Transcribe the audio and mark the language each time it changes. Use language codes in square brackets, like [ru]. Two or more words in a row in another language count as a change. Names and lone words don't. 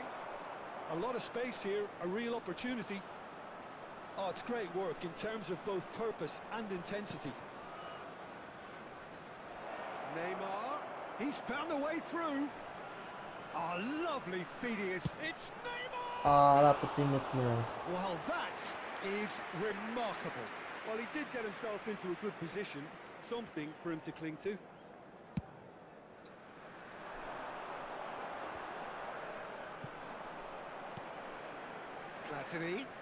[en] A lot of space here, a real opportunity. Oh, it's great work in terms of both purpose and intensity. Neymar, he's found a way through. Oh, lovely Phidias. It's Neymar! [hy] Άρα պետք է մտնել։ [en] Well, that is remarkable. Well, he did get himself into a good position, something for him to cling to. Platini.